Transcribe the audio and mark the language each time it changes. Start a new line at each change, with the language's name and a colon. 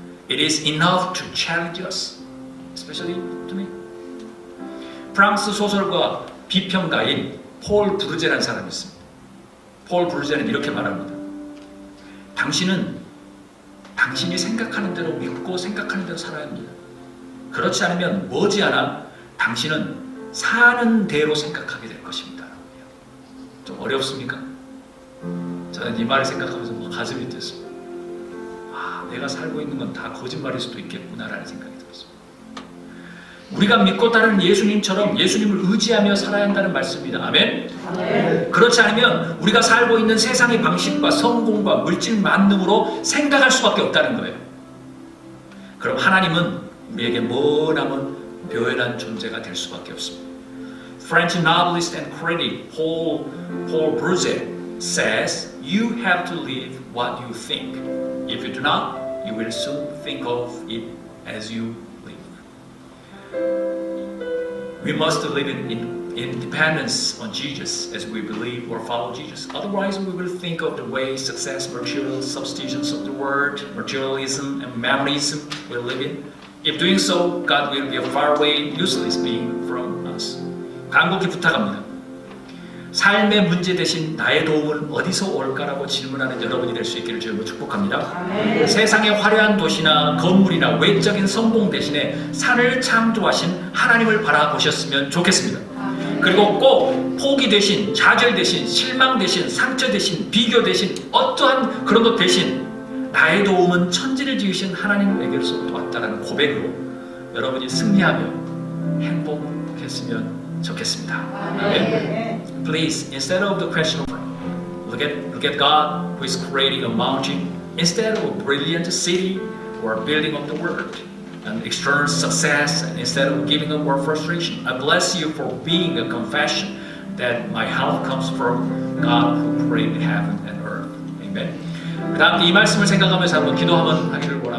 English: It is enough to challenge us, especially to me.
Korean: 프랑스 소설가 비평가인 폴 브루제라는 사람이 있습니다. 폴 브루제는 이렇게 말합니다. 당신이 생각하는 대로 믿고 생각하는 대로 살아야 합니다. 그렇지 않으면 머지않아 당신은 사는 대로 생각하게 될 것입니다. 좀 어렵습니까? 저는 이 말을 생각하면서 가슴이 뛰었습니다. 내가 살고 있는 건 다 거짓말일 수도 있겠구나라는 생각이 들었습니다. 우리가 믿고 따르는 예수님처럼 예수님을 의지하며 살아야 한다는 말씀입니다. 아멘? 아멘. 그렇지 않으면 우리가 살고 있는 세상의 방식과 성공과 물질 만능으로 생각할 수밖에 없다는 거예요. 그럼 하나님은 우리에게 머나먼 묘연한 존재가 될 수밖에 없습니다.
English: French novelist and critic Paul Bourget says, "You have to live what you think. If you do not, you will soon think of it as you live." We must live in dependence on Jesus as we believe or follow Jesus. Otherwise, we will think of the way success, material substitutions of the word, materialism, and mammalism will live in. If doing so, God will be a far away, useless being from us.
Korean: 간곡히 부탁합니다. 삶의 문제 대신 나의 도움은 어디서 올까라고 질문하는 여러분이 될 수 있기를 주님으로 축복합니다. 아멘. 세상의 화려한 도시나 건물이나 외적인 성공 대신에 산을 창조하신 하나님을 바라보셨으면 좋겠습니다. 아멘. 그리고 꼭 포기 대신, 좌절 대신, 실망 대신, 상처 대신, 비교 대신, 어떠한 그런 것 대신 나의 도움은 천지를 지으신 하나님에게로부터 왔다라는 고백으로 여러분이 승리하며 행복했으면 좋겠습니다. 아멘.
English: Please, instead of the question of look at God who is creating a mountain, instead of a brilliant city, who are building up the word and external success and instead of giving up or frustration. I bless you for being a confession that my help comes from God who created heaven and earth. Amen.
Korean: 그 다음 이 말씀을 생각하면서 한번 기도 한번 하기를